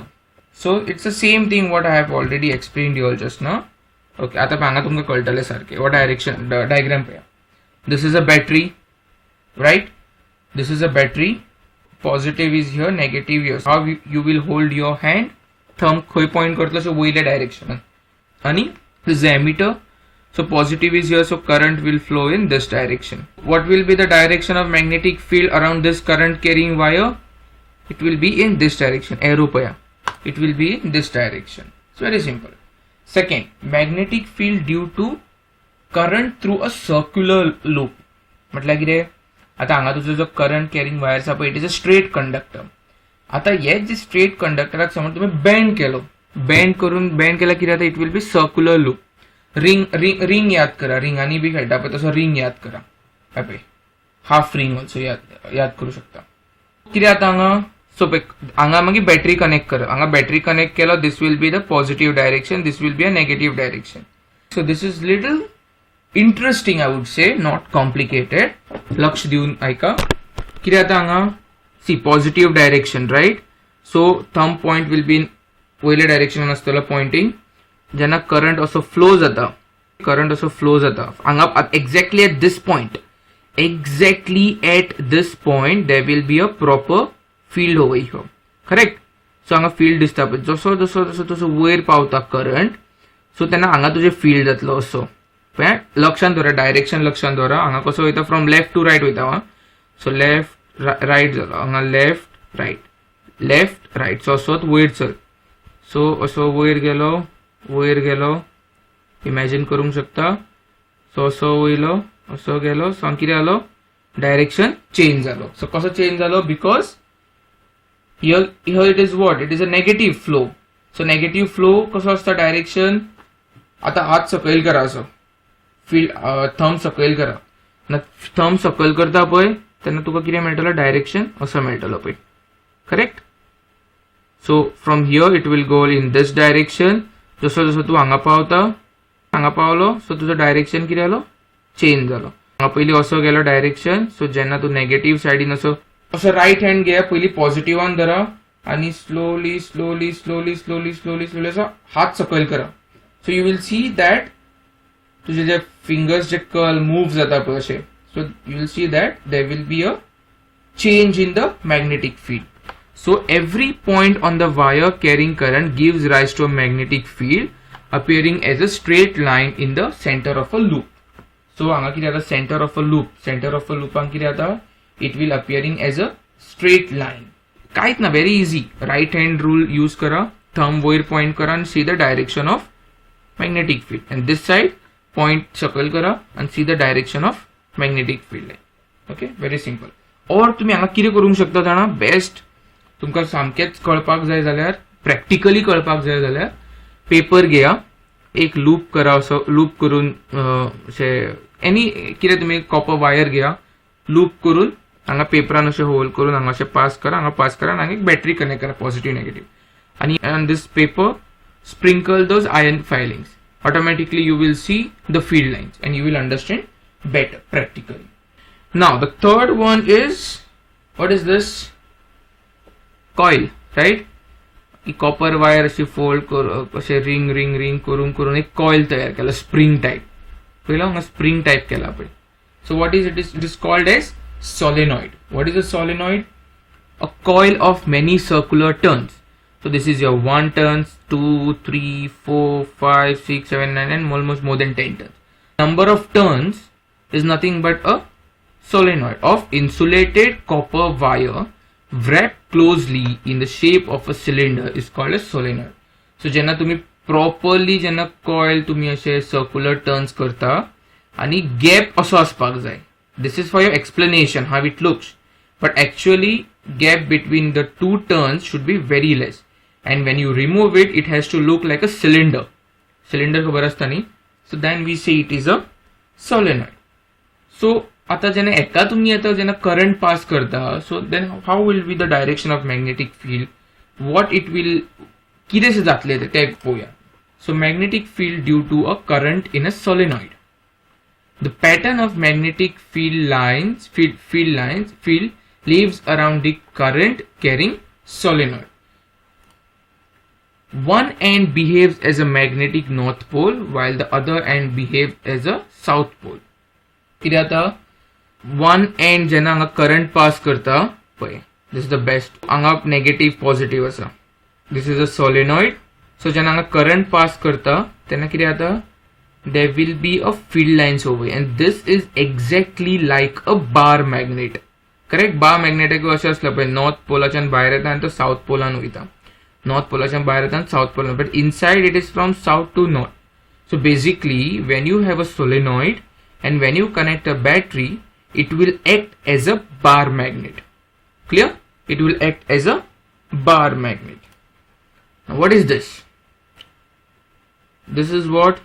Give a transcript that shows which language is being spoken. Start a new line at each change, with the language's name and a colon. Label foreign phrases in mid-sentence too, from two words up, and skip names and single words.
English: So it's the same thing what I have already explained you all just now.
Konkani: Okay, आता पांगा तुमका कळटले सारखे.
English: What direction diagram पे? This is a battery, right? This is a battery. Positive is here, negative here. How you will hold your hand?
Konkani: Thumb खंय point करतलो so वयल्या direction. आणि
English: this is the emitter. So positive is here, so current will flow in this direction. What will be the direction of magnetic field around this current carrying wire? It will be in this direction.
Konkani: Arrow paya.
English: It will be in this direction. It's very simple. Second, magnetic field due to current through a circular loop.
Konkani: म्हटलं की रे आता हांगा तुझो जो
English: current carrying wire
Konkani: आसा पळय
English: it is a straight conductor.
Konkani: आता हे जे स्ट्रेट कंडक्टराक समज तुम्ही बेंड केलो, बेंड केला कितें जाता
English: it will be circular loop.
Konkani: रिंग याद करा, रिंगांनी बी खेळटा पळय तसो रिंग याद करा. पळय हाफ रिंग ऑल्सो याद करू शकता. कितें जाता हांगा सो हांगा मागीर बॅटरी कनेक्ट करा. हांगा बॅटरी कनेक्ट केलो
English: this will be the positive direction, this will be a negative direction. so this is little interesting I would say, not complicated.
Konkani: लक्ष दिवन ऐका. कितें जाता हांगा सी पॉझिटिव्ह डायरेक्शन राईट.
English: so thumb point will be in
Konkani: वयल्या डायरेक्शनान आसतलो पॉइंटिंग. जेन्ना करंट असो फ्लो जाता हांगा
English: exactly at this point, there will be a proper field over here.
Konkani: करेक्ट. सो हांगा फील्ड दिसता पळय. जसो जसो जसो जसो वयर पावता करंट सो तेन्ना हांगा तुजे फील्ड जातलो असो. लक्षांत दवरा, डायरेक्शन लक्षांत दवरा. हांगा कसो वयता
English: from left to right
Konkani: वयता. सो लेफ्ट रायट जालो हांगा, लेफ्ट रायट. सो असोच वयर चल. सो असो वयर गेलो इमॅजिन करूंक शकता. सो असो वयलो असो गेलो. सो कितें जालो डायरेक्शन चेंज जालो. सो कसो चेंज जालो बिकॉज
English: here it is what? It is a negative flow. So negative flow
Konkani: कसो असता डायरेक्शन. आता हात सकयल करा असो, फील्ड थंब सकयल करा. थंब सकयल करता पळय तेन्ना तुका कितें मेळटलो डायरेक्शन असो मेळटलो पळय. करेक्ट.
English: so from here it will go in this direction.
Konkani: जसो जसो तू हांगा पावलो सो तुजो डायरेक्शन कितें जालो चेंज जालो. हांगा पयलीं असो गेलो डायरेक्शन. सो जेन्ना तू नेगेटिव्ह सायडीन असो
English: right hand
Konkani: घे, पयलीं पॉझिटिव्हान धरा आणि स्लोली स्लोली स्लोली स्लोली स्लोली स्लोली असो हात सकयल करा.
English: so you will see that
Konkani: तुझे जे फिंगर्स जे कर्ल मूव जाता पळय अशे.
English: so you will see that there will be a change in the magnetic field. So every point on the wire carrying current gives rise to a magnetic field appearing as a straight line in the center of a loop.
Konkani: So anga kiti ata
English: center of a loop
Konkani: ang kiti ata
English: it will appearing as a straight line.
Konkani: Kait na very easy.
English: Right hand rule use kara, thumb wire point kara and see the direction of magnetic field. And this side point circle kara and see the direction of magnetic field line. Okay, very simple.
Konkani: और तुम्ही हांगा कितें करूंक शकता जाणा बेस्ट. तुमकां सामकेंच कळपाक जाय जाल्यार, प्रॅक्टिकली कळपाक जाय जाल्यार पेपर घेया, एक लूप करा. असो लूप करून एनी कितें तुमी कॉपर वायर घेया, लूप करून हांगा पेपरान अशें होल करून हांगा अशें पास करा. आनी हांगा एक बॅटरी कनेक्ट करा, पॉझिटिव्ह नेगेटिव्ह.
English: आनी on this paper sprinkle those iron filings. Automatically you will see the field lines and you will understand better practically. Now the third one is, what is this? Coil, right?
Konkani: कॉपर वायर अशी फोल्ड करून असे रिंग करून एक कॉइल तयार केला,
English: spring type.
Konkani: पहिला हांगा स्प्रिंग टाइप केला पळय.
English: so what is it is called as solenoid. What is a solenoid? A coil of many circular turns. So this is your 1 turns, 2, 3, 4, 5, 6, 7, 9 and almost more than 10 turns. Number of turns is nothing but a solenoid of insulated copper wire wrapped closely in the shape of a cylinder is called a solenoid.
Konkani: So जेन्ना तुम्ही properly जेन्ना coil तुम्ही असे
English: circular turns
Konkani: करता आणि gap असो असपाक जाय.
English: This is for your explanation how it looks, but actually gap between the two turns should be very less, and when you remove it, it has to look like a cylinder.
Konkani: Cylinder खबर असता नी.
English: So then we say it is a solenoid. So आता जेन्ना एका तुमी आता जेन्ना करंट पास करता so then how will be the direction of magnetic field, what it will
Konkani: कितें जातलें ते पळोवया.
English: so magnetic field due to a current in a solenoid. The pattern of magnetic field leaves around the current carrying solenoid. One end behaves as a magnetic north pole while the other end behaves as a south pole.
Konkani: कितें जाता,
English: one end
Konkani: जेन्ना हांगा current pass करता पळय,
English: this is the best.
Konkani: हांगा negative positive आसा.
English: This is a solenoid.
Konkani: So जेन्ना हांगा current pass करता तेन्ना कितें जाता,
English: there will be a field lines over here, and this is exactly like a bar magnet. Correct? Bar magnet
Konkani: एक अशें आसलें पळय, नॉर्थ पोलाच्यान भायर येता आनी तो साउथ पोलान वयता. नॉर्थ पोलाच्यान भायर येता आनी साउथ पोलान,
English: but inside it is from south to north. So basically when you have a solenoid and when you connect a battery, it will act as a bar magnet. Clear? It will act as a bar magnet. Now what is this? This is what?